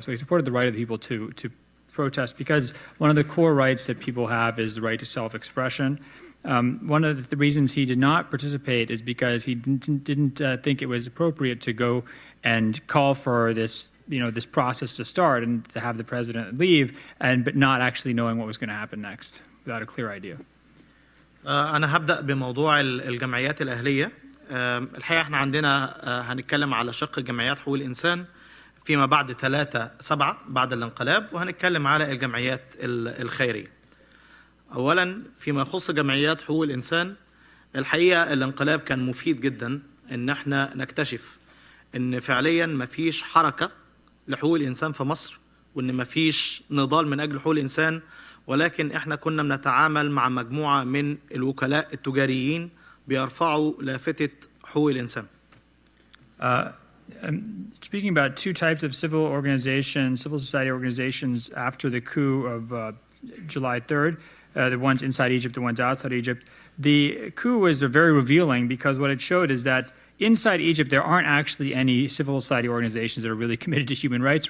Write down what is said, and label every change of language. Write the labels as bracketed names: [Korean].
[English] So he supported the right of the people to protest, because one of the core rights that people have is the right to self-expression. One of the reasons he did not participate is because he didn't think it was appropriate to go and call for this process to start and to have the president leave, but not actually knowing what was going to happen next without a clear idea. [Arabic] أنا هبدأ بموضوع الجمعيات الأهلية. الحقيقة احنا عندنا هنتكلم على شق جمعيات حقوق الإنسان فيما بعد 3/7 بعد الانقلاب، وهنتكلم على الجمعيات الخيرية. أولا فيما يخص جمعيات حقوق الإنسان، الحقيقة الانقلاب كان مفيد جدا إن احنا نكتشف إن فعليا مفيش حركة لحقوق الإنسان في مصر، وإن مفيش نضال من أجل حقوق الإنسان، ولكن احنا كنا بنتعامل مع مجموعة من الوكلاء التجاريين بيرفعوا لافتة حقوق الإنسان. [English] Speaking about two types of civil organizations, civil society organizations after the coup of July 3rd, the ones inside Egypt, the ones outside Egypt. The coup was very revealing, because what it showed is that inside Egypt there aren't actually any civil society organizations that are really committed to human rights.